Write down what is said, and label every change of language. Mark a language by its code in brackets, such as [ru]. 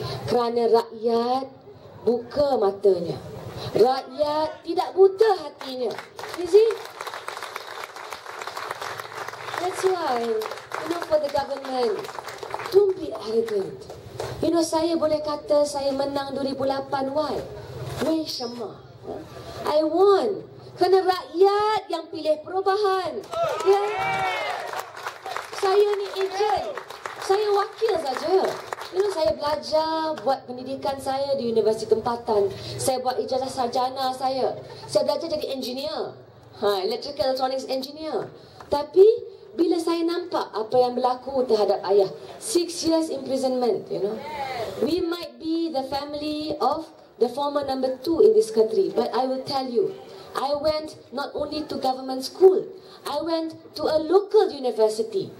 [ms] Kerana rakyat buka matanya. Rakyat tidak buta hatinya. [en] You see? That's why, for the government, don't be arrogant. [ms] Saya boleh kata saya menang 2008. [en] Why? Wei Shama. I won. [ms] Kerana rakyat yang pilih perubahan. Saya ni ejen. Saya wakil saja. Saya belajar buat pendidikan saya di Universiti Tempatan. Saya buat ijazah sarjana saya. Saya belajar jadi engineer. [en] Electrical electronics engineer. [ms] Tapi bila saya nampak apa yang berlaku terhadap ayah, [en] 6 years imprisonment, we might be the family of the former number 2 in this country, but I will tell you, I went not only to government school, I went to a local university.